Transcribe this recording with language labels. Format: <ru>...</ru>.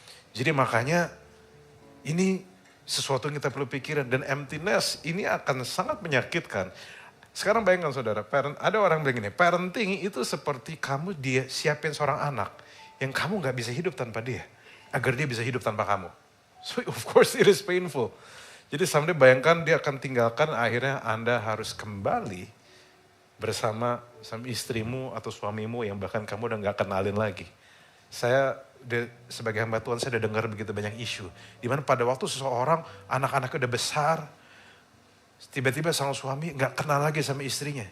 <id>Jadi makanya ini sesuatu yang kita perlu pikirin, dan emptiness ini akan sangat menyakitkan. Sekarang bayangkan saudara, ada orang bilang gini, parenting itu seperti kamu dia siapin seorang anak yang kamu nggak bisa hidup tanpa dia, agar dia bisa hidup tanpa kamu.</id> <en>So of course it is painful.</en> <id>Jadi someday bayangkan dia akan tinggalkan, akhirnya Anda harus kembali bersama istrimu atau suamimu yang bahkan kamu udah gak kenalin lagi. Saya sebagai hamba Tuhan, saya udah dengar begitu banyak isu. Dimana pada waktu seseorang, anak-anaknya udah besar, tiba-tiba sang suami gak kenal lagi sama istrinya.</id>